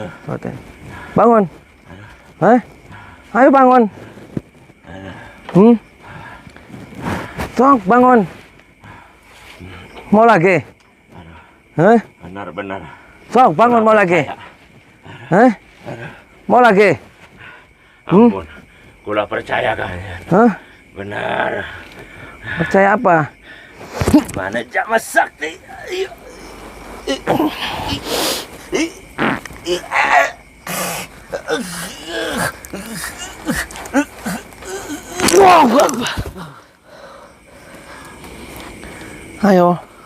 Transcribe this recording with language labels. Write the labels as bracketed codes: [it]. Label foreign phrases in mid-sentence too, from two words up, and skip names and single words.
[id] Bangun. Hah? Ayo bangun. Sok bangun. Mau lagi? Hah? Benar-benar. Sok bangun mau lagi? Hah? Mau lagi? Ampun. Kula percaya kalian. Hah? Benar. Percaya apa? Mana Jama Sakti? Ayo. Ayo.